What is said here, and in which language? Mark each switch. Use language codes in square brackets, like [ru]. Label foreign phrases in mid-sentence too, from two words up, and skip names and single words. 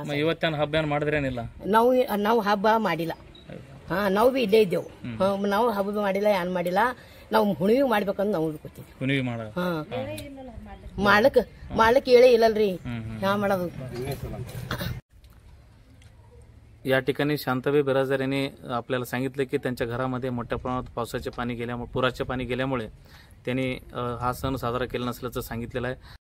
[kn] ಇವತ್ತೇನು ಹಬ್ಬ ಏನ್ ಮಾಡಿದ್ರೇನಿಲ್ಲ? ನಾವು ಹಬ್ಬ ಮಾಡಿಲ್ಲ। ನಾವು ಬಿ ಇಲ್ಲೇ ಇದ್ದೇವು। ನಾವು ಹಬ್ಬ ಮಾಡಿಲ್ಲ, ಏನ್ ಮಾಡಿಲ್ಲ। ನಾವು ಹುಣಿವಿ ಮಾಡ್ಬೇಕಂತ ನಾವು ಹುಡುಕತ್ತೀವಿ। ಹುಣಿವಿ ಮಾಡ್ಲಕ್ ಹೇಳೇ ಇಲ್ಲಲ್ರಿ, ಹ್ಯಾ ಮಾಡೋದು? [mr] या ठिकाणी शांताबाई बिराजदार यांनी आपल्याला सांगितलं की त्यांच्या घरामध्ये मोठ्या प्रमाणात पावसाचे पाणी गेल्यामुळे, पुराचे पाणी गेल्यामुळे त्यांनी हा सण साजरा केला नसल्याचं सांगितलेलं आहे।